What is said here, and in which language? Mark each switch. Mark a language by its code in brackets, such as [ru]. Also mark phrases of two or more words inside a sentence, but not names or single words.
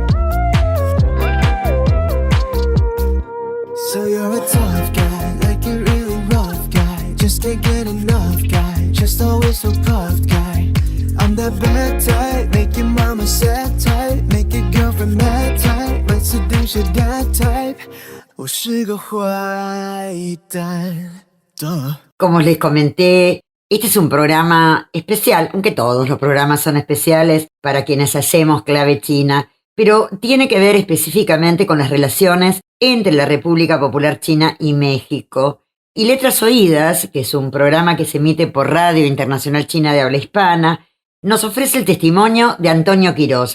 [en] 蛋。So you're a tough guy, like you really just can't get enough guy, just always so puffed guy. I'm that bad type, make your mama sad type, make your girlfriend mad type, might seduce your dad type. [zh] 我是个坏蛋 Duh. [es] Como les comenté, este es un programa especial, aunque todos los programas son especiales para quienes hacemos Clave China, pero tiene que ver específicamente con las relaciones entre la República Popular China y México. Y Letras Oídas, que es un programa que se emite por Radio Internacional China de Habla Hispana, nos ofrece el testimonio de Antonio Quirós.